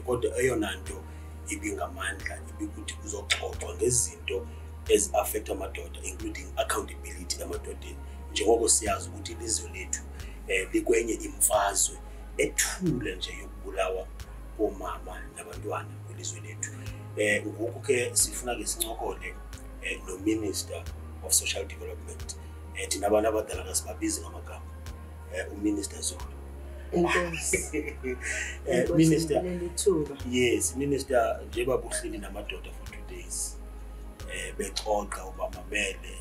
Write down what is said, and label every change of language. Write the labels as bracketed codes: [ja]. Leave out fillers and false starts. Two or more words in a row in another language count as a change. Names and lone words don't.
[xh] Kodwa eyona nto ibingamandla ibikuthi kuzoxoxwa ngezinto ezi-affect amadoda, including accountability emadodeni. Njengoko siyazi ukuthi ilizwe lethu likwenye imfazwe ethule nje yokubulawa komama nabantwana kwilizwe lethu. Ngoku ke sifuna ke sincokole no [en] Minister of Social Development. [xh] Thina abantu abadala kasibabizi ngamagama. uMinister Zulu. [en] Minister, yes, Minister, [xh] njengoba uhleli namadoda [en] for 2 days. [xh] Bexoxa ubamamele.